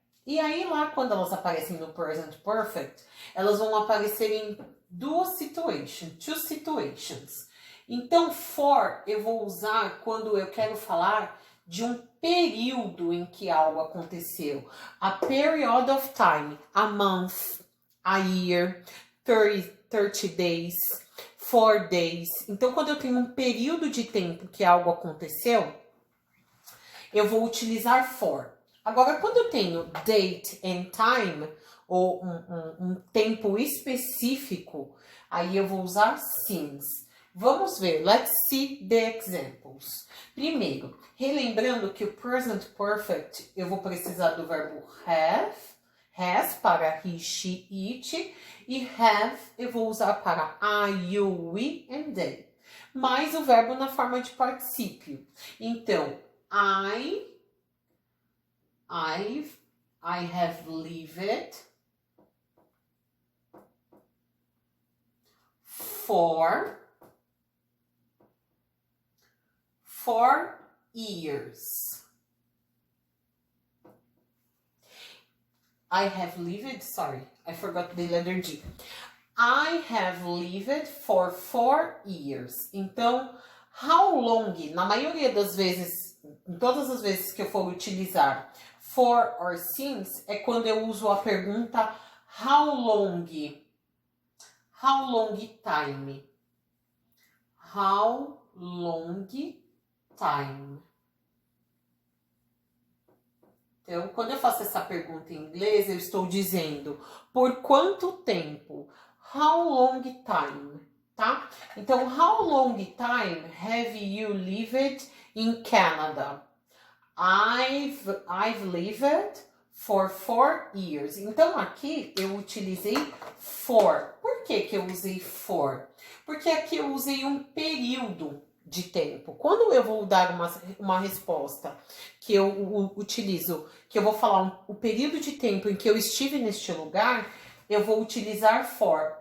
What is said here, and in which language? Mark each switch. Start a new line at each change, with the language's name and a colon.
Portuguese: E aí lá quando elas aparecem no present perfect, elas vão aparecer em
English: two situations.
Portuguese: Então, for eu vou usar quando eu quero falar de um período em que algo aconteceu.
English: A period of time, a month, a year, 30 days, 4 days.
Portuguese: Então, quando eu tenho um período de tempo que algo aconteceu, eu vou utilizar for. Agora, quando eu tenho
English: date and time,
Portuguese: ou um tempo específico, aí eu vou usar since. Vamos ver,
English: let's see the examples.
Portuguese: Primeiro, relembrando que o present perfect, eu vou precisar do verbo have, has para he, she, it, e have eu vou usar para
English: I, you, we and they.
Portuguese: Mais o verbo na forma de particípio.
English: Então, I have lived for 4 years. I have lived, sorry, I forgot the letter G. I have lived for 4 years.
Portuguese: Então, how long, na maioria das vezes, em todas as vezes que eu for utilizar for or since, é quando eu uso a pergunta
English: how long time. How long time.
Portuguese: Então, quando eu faço essa pergunta em inglês, eu estou dizendo por quanto tempo?
English: How long time, tá? Então, how long time have you lived in Canada? I've lived For 4 years.
Portuguese: Então, aqui eu utilizei for. Por que que eu usei for? Porque aqui eu usei um período de tempo. Quando eu vou dar uma resposta que eu utilizo, que eu vou falar o período de tempo em que eu estive neste lugar, eu vou utilizar for.